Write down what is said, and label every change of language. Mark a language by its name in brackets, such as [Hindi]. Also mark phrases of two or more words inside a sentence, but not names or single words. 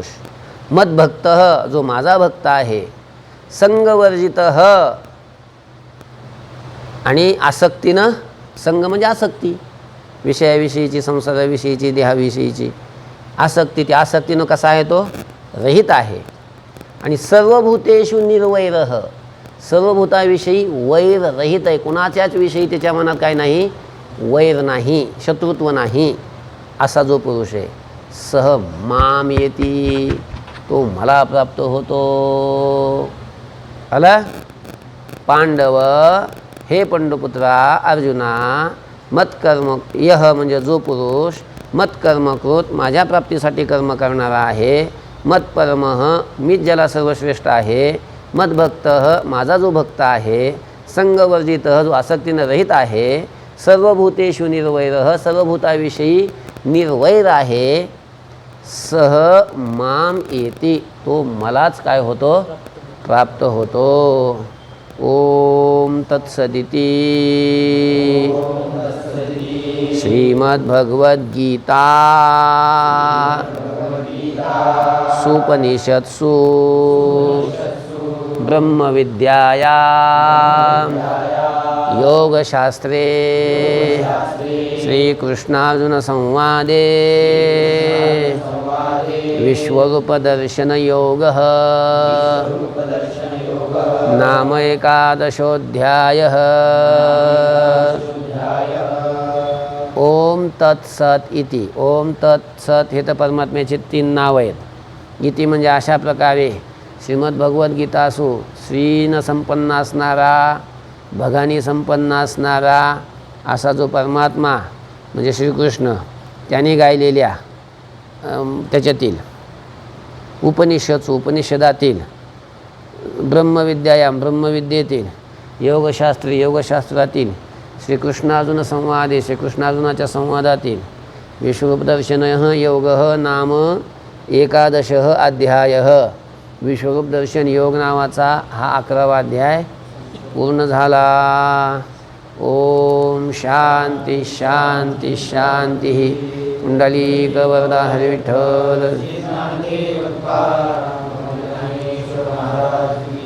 [Marathi] मद्भक्त जो माझा भक्त आहे. संगवर्जित आणि आसक्तीनं, संग म्हणजे आसक्ती, विषयाविषयीची, संसाराविषयीची, देहाविषयीची आसक्ती, त्या आसक्तीनं कसा आहे तो रहित आहे. आणि [Sanskrit] सर्वभूतेषु निर्वैरः [Marathi] सर्वभूताविषयी वैर रहित आहे. कुणाच्याच विषयी त्याच्या मनात काय नाही, वैर नाही, शत्रुत्व नाही असा जो पुरुष आहे. [Sanskrit] सह माम येती [Marathi] तो मला प्राप्त होतो. आला? पांडव हे पंडुपुत्रा अर्जुना, मत्कर्म यह म्हणजे जो पुरुष मत्कर्मकृत माझ्या प्राप्तीसाठी कर्म करणारा आहे. मत्परमः मीच ज्याला सर्वश्रेष्ठ आहे. मद्भक्त माझा जो भक्त आहे. संगवर्जित जो आसक्तीनं रहित आहे. [Sanskrit] सर्वभूतेषु निर्वैरः [Marathi] सर्वभूताविषयी निर्वैर आहे. [Sanskrit] सह माम येती [Marathi] तो मलाच काय होतो, प्राप्त होतो. [Sanskrit] ओम तत्सदिती. श्रीमद्भगवद्गीता सुपनिषत्सु ब्रह्मविद्यायां योगशास्त्रे श्रीकृष्णार्जुनसंवादे विश्वरूपदर्शनयोगः नाम एकादशोऽध्यायः. ओम तत्सत इति. [Marathi] ओम तत्सत हे तर परमात्म्याची 3 नावं आहेत. इति म्हणजे अशा प्रकारे श्रीमद्भगवद्गीतासु श्रीनं संपन्न असणारा, भगानी संपन्न असणारा असा जो परमात्मा म्हणजे श्रीकृष्ण त्याने गायलेल्या त्याच्यातील उपनिषदातील ब्रह्मविद्यायाम ब्रह्मविद्येतील योगशास्त्रातील [Sanskrit] श्रीकृष्णार्जुन संवादे [Marathi] श्रीकृष्णार्जुनाच्या संवादातील [Sanskrit] विश्वरूपदर्शन योगः नाम एकादशः अध्यायः. [Marathi] विश्वरूपदर्शन योग नावाचा हा 11वा अध्याय पूर्ण झाला. [Sanskrit] ओम शांती शांती शांती. [Marathi] पुंडलीकवरदा हरी विठ्ठल.